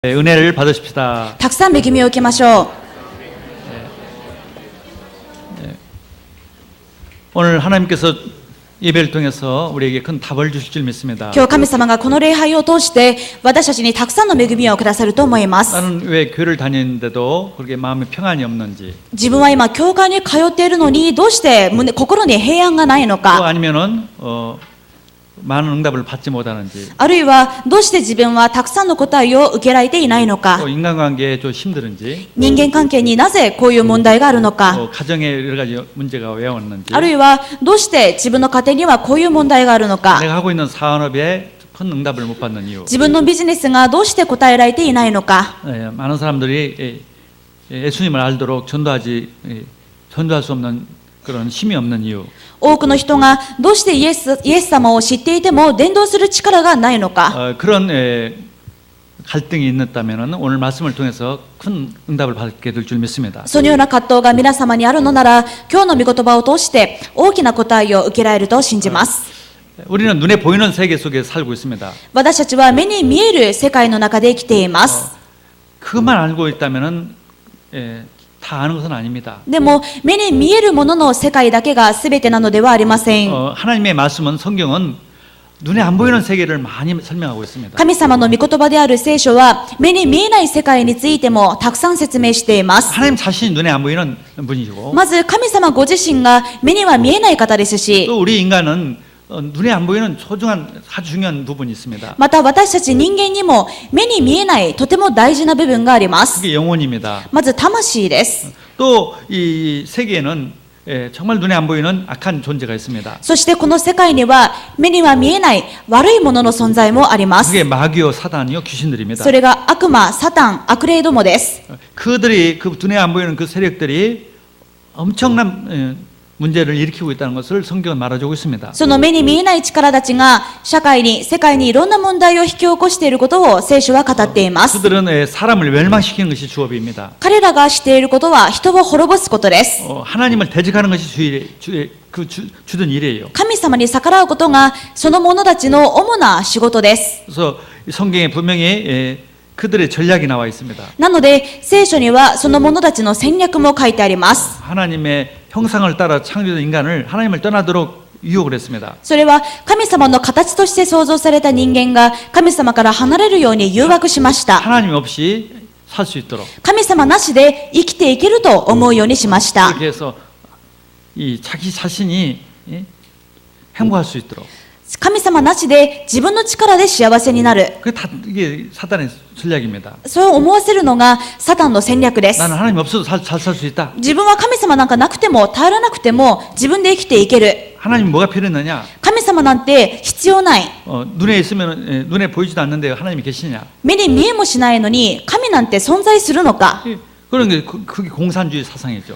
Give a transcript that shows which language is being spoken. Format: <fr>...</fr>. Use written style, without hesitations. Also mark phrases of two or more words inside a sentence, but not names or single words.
<ko>은혜를 받으십시다.</ko> <ja>たくさん恵みを受けましょう。</ja> <ko>오늘 하나님께서 예배를 통해서 우리에게 큰 답을 주실 줄 믿습니다.</ko> <ja>今日神様がこの礼拝を通して私たちにたくさんの恵みをくださると思います。</ja> <ko>나는 왜 교회를 다니는데도 그렇게 마음에 평안이 없는지,</ko> <ja>自分は今教会に通っているのにどうして心に平安がないの</ja> <ko>또</ko> <ja>か、</ja> <ko>아니면은 많은 응답을 받지 못하는지,</ko> <ja>あるいはどうして自分はたくさんの答えを受けられていないのか、</ja> <ko>또 인간관계에 좀 힘들은지,</ko> <ja>人間関係になぜこういう問題があるのか、</ja> <ko>또 가정에 여러 가지 문제가 왜 왔는지,</ko> <ja>あるいはどうして自分の家庭にはこういう問題があるのか、</ja> <ko>내가 하고 있는 사업에 큰 응답을 못 받는 이유,</ko> <ja>自分のビジネスがどうして答えられていないのか、</ja> <ko>많은 사람들이 예수님을 알도록 전도할 수 없는 그런 힘이 없는 이유,</ko> <ja>多くの人がどうしてイエス様を知っていても伝道する力がないのか、</ja> <ko>그런 갈등이 있다면 오늘 말씀을 통해서 큰 응답을 받게 될 줄 믿습니다.</ko> <ja>そのような葛藤が皆様にあるのなら、今日の御言葉を通して大きな答えを受けられると信じます。</ja> <ko>우리는 눈에 보이는 세계 속에 살고 있습니다.</ko> <ja>私たちは目に見える世界の中で生きています。</ja> <ko>그것만 알고 있다면 다 아는 것은 아닙니다.</ko> <ja>でも目に見えるものの世界だけが全てなのではありません。</ja> <ko>하나님의 말씀은 성경은 눈에 안 보이는 세계를 많이 설명하고 있습니다.</ko> <ja>神様の御言葉である聖書は目に見えない世界についてもたくさん説明しています。</ja> <ko>하나님 자신이 눈에 안 보이는 분이시고</ko> <ja>まず神様ご自身が目には見えない方ですし、</ja> <ko>또 우리 인간은 눈에 안 보이는 소중한 아주 중요한 부분이 있습니다.</ko> <ja>また私たち人間にも目に見えないとても大事な部分があります。</ja> <ko>그게 영혼입니다.</ko> <ja>まず魂です。</ja> <ko>또 이 세계에는 정말 눈에 안 보이는 악한 존재가 있습니다.</ko> <ja>そしてこの世界には目には見えない悪いものの存在もあります。</ja> <ko>그게 마귀요 사단이요 귀신들입니다.</ko> <ja>それが悪魔、サタン、悪霊どもです。</ja> <ko>그들이 그 눈에 안 보이는 그 세력들이 엄청난 문제를 일으키고 있다는 것을 성경은 말해주고 있습니다.</ko> <ja>その目に見えない力たちが社会に、世界にいろんな問題を引き起こしていることを聖書は語っています。</ja> <ko>그들은 사람을 멸망시키는 것이 주업입니다.</ko> <ja>彼らがしていることは人を滅ぼすことです。</ja> <ko>하나님을 대적하는 것이 주된 일이에요.</ko> <ja>神様に逆らうことがその者たちの主な仕事です。</ja> <ko>그래서 성경에 분명히 그들의 전략이 나와 있습니다.</ko> <ja>なので聖書にはその者たちの戦略も書いてあります。</ja> <ko>하나님의 형상을 따라 창조된 인간을 하나님을 떠나도록 유혹을 했습니다.</ko> <ja>それは神様の形として創造された人間が神様から離れるように誘惑しました。</ja> <ko>하나님 없이 살 수 있도록</ko> <ja>神様なしで生きていけると思うようにしました。</ja> <ko>그렇게 해서 이 자기 자신이 행복할 수 있도록</ko> <ja>神様なしで自分の力で幸せになる。</ja> <ko>그게 다 이게 사단의 전략입니다.</ko> <ja>そう思わせるのがサタンの戦略です。</ja> <ko>나는 하나님 없어도 잘 살 수 있다.</ko> <ja>自分は神様なんかなくても頼らなくても自分で生きていける。</ja> <ko>하나님 뭐가 필요했느냐?</ko> <ja>神様なんて必要ない。</ja> <ko>눈에 있으면 눈에 보이지도 않는데 하나님이 계시냐?</ko> <ja>目に見えもしないのに神なんて存在するのか。</ja> <ko>그런 게 그게 공산주의 사상이죠.</ko>